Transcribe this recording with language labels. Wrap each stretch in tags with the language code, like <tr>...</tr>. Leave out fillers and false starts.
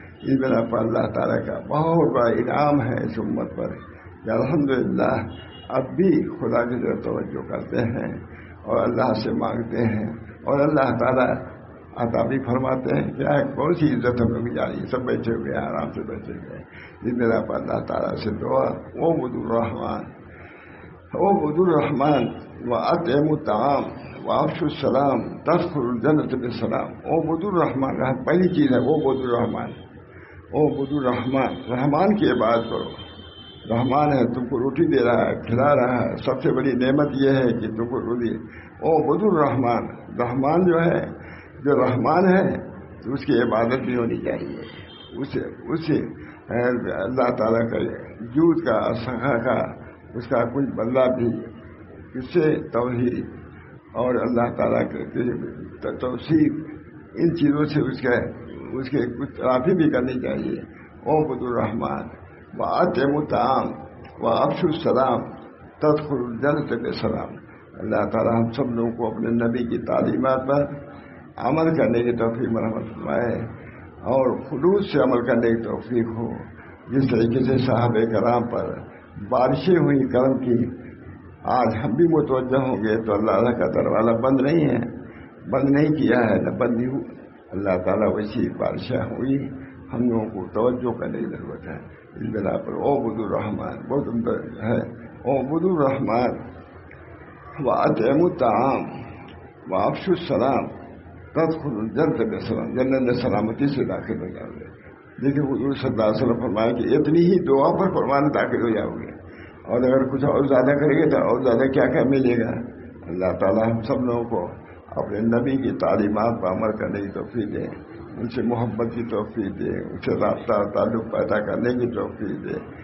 <ur>اس بنا پر اللہ تعالیٰ کا بہت بڑا انعام ہے اس امت پر کہ الحمدللہ اب بھی خدا کی طرف توجہ کرتے ہیں, اور اللہ سے مانگتے ہیں اور اللہ تعالیٰ عطا بھی فرماتے ہیں. کیا ہے کون سی عزت ہم لوگ جا رہی ہے؟ سب بیٹھے ہوئے ہیں، آرام سے بیٹھے ہوئے ہیں. اس بنا پر اللہ تعالیٰ سے دعا</ur> <ar>اعبدوا الرحمن اعبدوا الرحمن واطعموا الطعام وافشوا السلام تدخلوا الجنة بالسلام. اعبدوا الرحمن</ar> <ur>پہلی چیز ہے اعبدوا الرحمن. اعبدوا الرحمن، رحمان کی عبادت کرو. رحمان ہے، تم کو روٹی دے رہا ہے، کھلا رہا ہے. سب سے بڑی نعمت یہ ہے کہ تم کو روٹی.</ur> <ar>اعبدوا الرحمن،</ar> <ur>رحمان جو ہے، جو رحمان ہے تو اس کی عبادت بھی ہونی چاہیے. اسے اللہ تعالیٰ کا جود کا سخا کا اس کا کچھ بدلہ بھی اس سے توحید اور اللہ تعالیٰ کے توصیف ان چیزوں سے اس کے کچھ تلافی بھی کرنی چاہیے.</ur> <ar>اعبدوا الرحمن واطعموا الطعام وافشوا السلام تدخلوا الجنة بسلام.</ar> <ur>اللہ تعالیٰ ہم سب لوگوں کو اپنے نبی کی تعلیمات پر عمل کرنے کی توفیق مرحمت فرمائے اور خلوص سے عمل کرنے کی توفیق ہو. جس طریقے سے صحابہ کرام پر بارشیں ہوئی کرم کی، آج ہم بھی متوجہ ہوں گے تو اللہ کا دروازہ بند نہیں ہے، بند نہیں کیا ہے، نہ بند ہی. اللہ تعالیٰ ویسی بارشیں ہوئی، ہم لوگوں کو توجہ کرنے کی ضرورت ہے. اس بنا پر</ur> <ar>اعبدوا الرحمن</ar> <ur>بہت عمدہ ہے.</ur> <ar>اعبدوا الرحمن واطعموا الطعام وافشوا السلام تدخلوا الجنة بسلام.</ar> <ur>جنت میں سلامتی سے داخل ہو جاؤ گے. دیکھیے حضور صلی اللہ علیہ وسلم فرمایا کہ اتنی ہی دعا پر فرمان داخل ہو جاؤ گے، اور اگر کچھ اور زیادہ کریں گے تو اور زیادہ کیا کیا ملے گا. اللہ تعالیٰ ہم سب لوگوں کو اپنے نبی کی تعلیمات پر عمل کرنے کی توفیق دے، ان سے محبت کی توفیق دے، ان سے رابطہ تعلق پیدا کرنے کی توفیق دے.</ur>